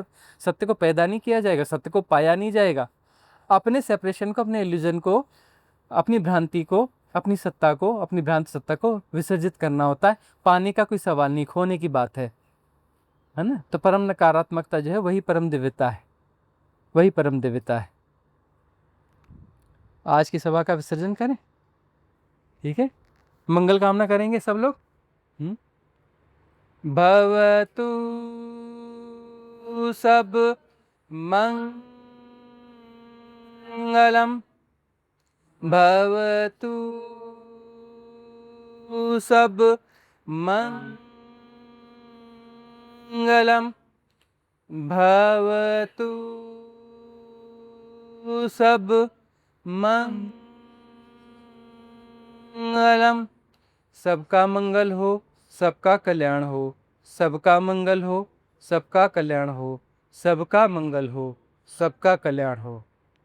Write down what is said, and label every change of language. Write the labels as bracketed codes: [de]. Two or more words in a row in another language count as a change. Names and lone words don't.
[hi] सत्य को पैदा नहीं किया जाएगा, सत्य को पाया नहीं जाएगा। अपने सेपरेशन को, अपने इल्यूजन को, अपनी भ्रांति को, अपनी सत्ता को, अपनी भ्रांत सत्ता को विसर्जित करना होता है। पाने का कोई सवाल नहीं, खोने की बात है ना। तो परम नकारात्मकता जो है वही परम दिव्यता है, वही परम दिव्यता है। आज की सभा का विसर्जन करें, ठीक है। मंगल कामना करेंगे सब लोग। [pi] भवतु सब मंगलम, भवतु सब मंगलम, भवतु सब मंगलम। [hi] सबका मंगल हो, सबका कल्याण हो, सबका मंगल हो, सबका कल्याण हो, सबका मंगल हो, सबका कल्याण हो।